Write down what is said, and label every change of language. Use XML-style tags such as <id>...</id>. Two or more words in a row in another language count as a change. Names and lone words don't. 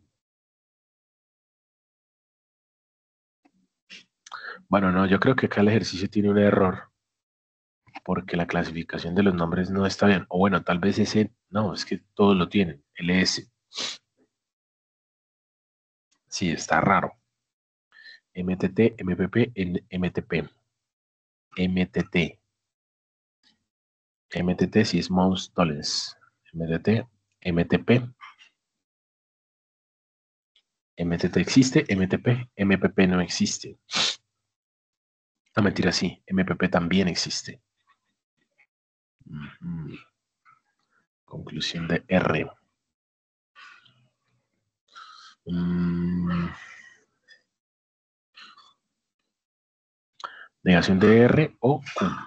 <es>Bueno, no, yo creo que acá el ejercicio tiene un error. Porque la clasificación de los nombres no está bien. O bueno, tal vez ese... No, es que todos lo tienen. LS. Sí, está raro. MTT, MPP, MTP. MTT. MTT sí es Modus Tollens. MTT, MTP. MTT existe, MTP, MPP no existe. No, mentira, sí. MPP también existe. Conclusión de R. Negación de R o Q.</es>